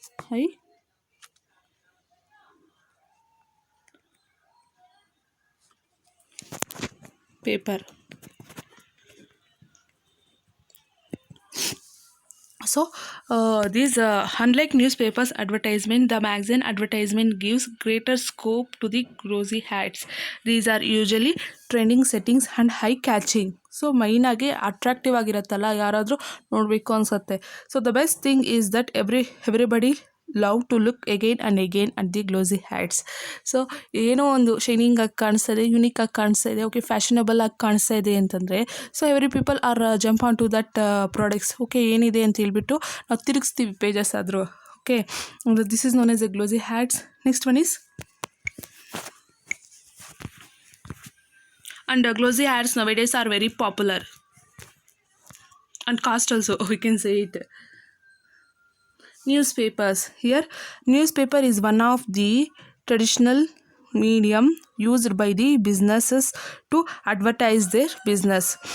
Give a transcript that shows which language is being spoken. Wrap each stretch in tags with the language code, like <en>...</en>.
<en>High paper. So these unlike newspapers advertisement, the magazine advertisement gives greater scope to the glossy ads. These are usually trending settings and high catching.</en> <kn>So ಮೈನಾಗಿ attractive ಆಗಿರುತ್ತಲ್ಲ, ಯಾರಾದರೂ ನೋಡಬೇಕು ಅನಿಸುತ್ತೆ.</kn> <en>So the best thing is that everybody love to look again and again at the glossy ads.</en> <kn>So ಏನೋ ಒಂದು shining ಆಗಿ ಕಾಣಿಸ್ತಾ ಇದೆ, unique ಆಗಿ ಕಾಣಿಸ್ತಾ ಇದೆ, ಓಕೆ ಫ್ಯಾಷನಬಲ್ ಆಗಿ ಕಾಣಿಸ್ತಾ ಇದೆ ಅಂತಂದರೆ</kn> <en>So every people are jump on to that products.</en> <kn>Okay ಏನಿದೆ ಅಂತ ಹೇಳ್ಬಿಟ್ಟು ನಾವು ತಿರುಗಿಸ್ತೀವಿ ಪೇಜಸ್ ಆದರೂ.</kn> <en>Okay this is known as a glossy ads. Next one is and glossy ads nowadays are very popular and cost also we can say it. Newspapers. Here newspaper is one of the traditional medium used by the businesses to advertise their business.</en>